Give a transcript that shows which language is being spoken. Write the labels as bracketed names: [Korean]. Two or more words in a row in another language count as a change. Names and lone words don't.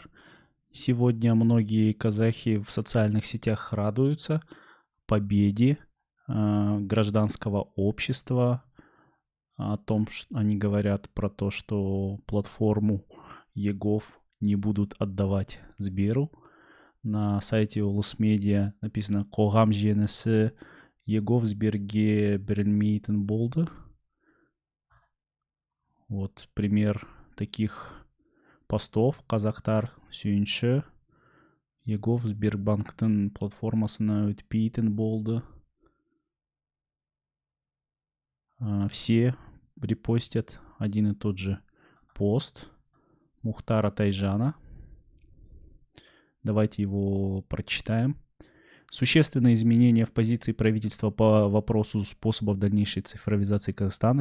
[Russian] Сегодня многие казахи в социальных сетях радуются победе гражданского общества, о том, что они говорят про то, что платформу ЕГОВ не будут отдавать Сберу. На сайте Улусмедиа написано [Kazakh] «Қоғам жеңісі ЕГОВ Сберге берілмейтін болды». [Russian] Вот пример таких постов. [Kazakh] Қазақтар сүйінші ЕГОВ Сбербанктың платформасына өтпейтін болды. [Russian] Все репостят один и тот же пост Мухтара Тайжана. Давайте его прочитаем. Существенные изменения в позиции правительства по вопросу способов дальнейшей цифровизации Казахстана.